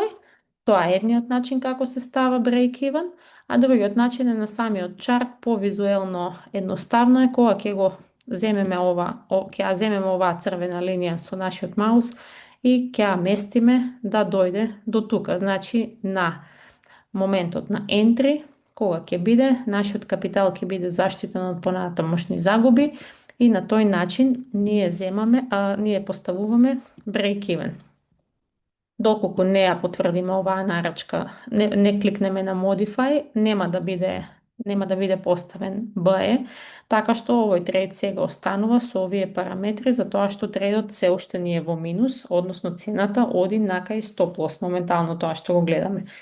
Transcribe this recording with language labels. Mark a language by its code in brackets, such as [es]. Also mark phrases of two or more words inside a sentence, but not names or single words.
[mk] Тоа е едниот начин како се става [en] break even, [mk] а другиот начин е на самиот чарт, повизуелно едноставно е кога ќе го земеме ќе ја земеме оваа црвена линија со нашиот маус и ќе ја местиме да дојде до тука. Значи на моментот на entry, кога ќе биде, нашиот капитал ќе биде заштитен од понатамошни загуби и на тој начин ние поставуваме [en] break even. [mk] Доколку не ја потврдиме оваа нарачка, не кликнеме на Modify, нема да биде поставен BE, така што овој трейд сега останува со овие параметри, затоа што трейдот се уште не е во минус, односно цената оди накај [en] stop loss, [mk] моментално тоа што го гледаме.